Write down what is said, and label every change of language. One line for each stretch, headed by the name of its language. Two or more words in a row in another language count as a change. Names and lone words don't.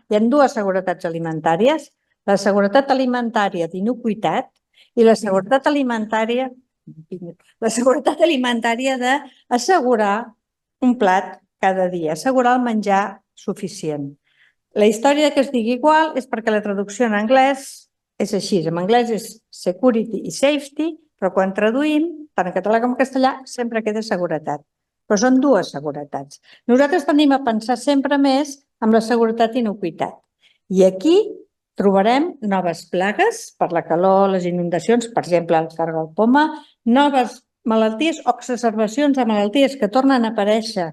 Catalan: Hi ha 2 seguretats alimentàries, la seguretat alimentària d'inocuïtat i la seguretat alimentària d'assegurar un plat cada dia, assegurar el menjar suficient. La història que es digui igual és perquè la traducció en anglès és així. En anglès és security i safety, però quan traduïm, tant en català com en castellà, sempre queda seguretat. Però són 2 seguretats. Nosaltres tenim a pensar sempre més en la seguretat i inocuïtat. I aquí trobarem noves plagues per la calor, les inundacions, per exemple, el cargol poma, noves malalties o exacerbacions de malalties que tornen a aparèixer.